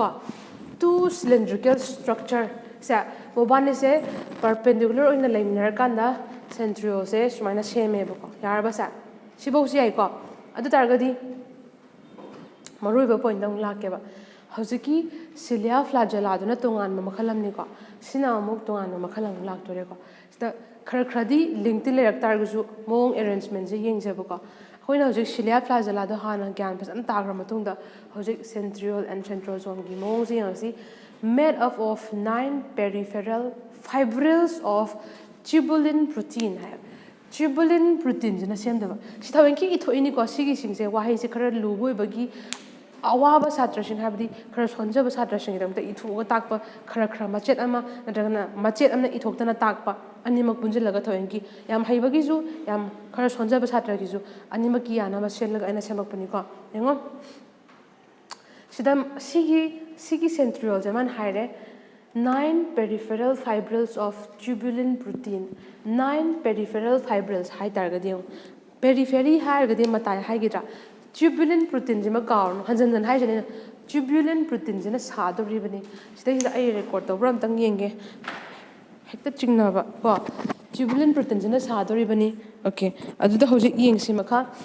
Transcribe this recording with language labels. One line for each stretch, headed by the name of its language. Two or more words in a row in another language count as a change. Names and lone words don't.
Manipuri: 2
English: cylindrical structure
Manipuri: ꯃꯣꯕꯥꯅꯤꯁꯦ ꯄꯔꯄꯦꯟꯗꯤꯀꯨꯂꯔ ꯑꯣꯏꯅ ꯂꯩꯃꯤꯟꯅꯔꯀꯥꯟꯗ ꯁꯦꯟꯇ꯭ꯔꯤꯌꯣꯜꯁꯦ ꯁꯨꯃꯥꯏꯅ ꯁꯦꯝꯃꯦꯕꯀꯣ ꯌꯥꯔꯕꯁꯦ ꯁꯤꯐꯧꯁꯤ ꯌꯥꯏꯀꯣ ꯑꯗꯨ ꯇꯥꯔꯒꯗꯤ ꯃꯔꯨꯑꯣꯏꯕ ꯄꯣꯏꯟꯗ ꯑꯃꯨꯛ ꯂꯥꯛꯀꯦꯕ ꯍꯧꯖꯤꯛꯀꯤ ꯁꯤꯂꯤꯌꯥ ꯐ꯭ꯂꯥꯖꯦꯂꯥꯗꯨꯅ ꯇꯣꯉꯥꯟꯕ ꯃꯈꯜ ꯑꯃꯅꯤꯀꯣ ꯁꯤꯅ ꯑꯃꯨꯛ ꯇꯣꯉꯥꯟꯕ ꯃꯈꯜ ꯑꯃꯨꯛ ꯂꯥꯛꯇꯣꯔꯦꯀꯣ ꯁꯤꯗ ꯈꯔꯗꯤ ꯂꯤꯡꯛꯇꯤ ꯂꯩꯔꯛ ꯇꯥꯔꯒꯁꯨ ꯃꯑꯣꯡ ꯑꯦꯔꯦꯟꯖꯃꯦꯟꯁꯦ ꯌꯦꯡꯖꯕꯀꯣ ꯑꯩꯈꯣꯏꯅ ꯍꯧꯖꯤꯛ ꯁꯤꯂꯤꯌꯥ ꯐ꯭ꯂꯥꯖꯦꯂꯥꯗꯣ ꯍꯥꯟꯅ ꯒ꯭ꯌꯥꯟ ꯐꯖꯅ ꯇꯥꯈ꯭ꯔ ꯃꯇꯨꯡꯗ ꯍꯧꯖꯤꯛ
English: centriole and centrosome
Manipuri: ꯃꯑꯣꯡꯁꯦ ꯌꯦꯡꯉꯁꯤ
English: made up of 9 peripheral fibrils of tubulin protein
Manipuri: ꯍꯥꯏꯕ
English: tubulin protein
Manipuri: ꯁꯦꯝꯗꯕ ꯁꯤ ꯊꯑꯣꯏꯀꯤ ꯏꯊꯣꯛꯏꯅꯤꯀꯣ ꯁꯤꯒꯤꯁꯤꯡꯁꯦ ꯋꯥꯍꯩꯁꯦ ꯈꯔ ꯂꯨꯕ ꯑꯣꯏꯕꯒꯤ ꯑꯋꯥꯕ ꯁꯥꯇ꯭ꯔꯁꯤꯡ ꯍꯥꯏꯕꯗꯤ ꯈꯔ ꯁꯣꯟꯖꯕ ꯁꯥꯇ꯭ꯔꯁꯤꯡꯒꯤꯗꯃꯛꯇ ꯏꯊꯣꯛꯑꯒ ꯇꯥꯛꯄ ꯈꯔ ꯃꯆꯦꯠ ꯑꯃ ꯅꯠꯇ꯭ꯔꯒꯅ ꯃꯆꯦꯠ ꯑꯃꯅ ꯏꯊꯣꯛꯇꯅ ꯇꯥꯛꯄ ꯑꯅꯤꯃꯛ ꯄꯨꯟꯁꯤꯜꯂꯒ ꯊꯑꯣꯏꯀꯤ ꯌꯥꯝ ꯍꯩꯕꯒꯤꯁꯨ ꯌꯥꯝ ꯈꯔ ꯁꯣꯟꯖꯕ ꯁꯥꯇ꯭ꯔꯒꯤꯁꯨ ꯑꯅꯤꯃꯛꯀꯤ ꯌꯥꯅꯕ ꯁꯦꯝꯂꯒ ꯑꯩꯅ ꯁꯦꯝꯃꯛꯄꯅꯤꯀꯣ ꯌꯦꯡꯉꯣ ꯁꯤꯗ ꯁꯤꯒꯤ ꯁꯦꯟꯇ꯭ꯔꯤꯌꯣꯜꯁꯦ ꯃꯥꯅ ꯍꯥꯏꯔꯦ
English: 9 peripheral fibrils of tubulin protein 9 peripheral fibrils
Manipuri: ꯍꯥꯏꯇꯥꯔꯒꯗꯤ ꯄꯦꯔꯤꯐꯦꯔꯤ ꯍꯥꯏꯔꯒꯗꯤ ꯃꯇꯥꯏ ꯍꯥꯏꯒꯗ꯭ꯔꯥ
English: tubulin protein
Manipuri: ꯀꯥꯎꯔꯅꯨ ꯍꯟꯖꯤꯟ ꯍꯥꯏꯖꯅꯤ
English: tubulin protein
Manipuri: ꯁꯥꯗꯧꯔꯤꯕꯅꯤ ꯁꯤꯗꯩꯁꯤꯗ ꯑꯩ ꯔꯦꯀꯣꯔꯠ ꯇꯧꯕ꯭ꯔꯥ ꯑꯝꯇꯪ ꯌꯦꯡꯒꯦ ꯍꯦꯛꯇ ꯆꯤꯡꯅꯕ ꯀꯣ
English: tubulin protein
Manipuri: ꯁꯥꯗꯧꯔꯤꯕꯅꯤ ꯑꯣꯀꯦ ꯑꯗꯨꯗ ꯍꯧꯖꯤꯛ ꯌꯦꯡꯁꯤ ꯃꯈꯥ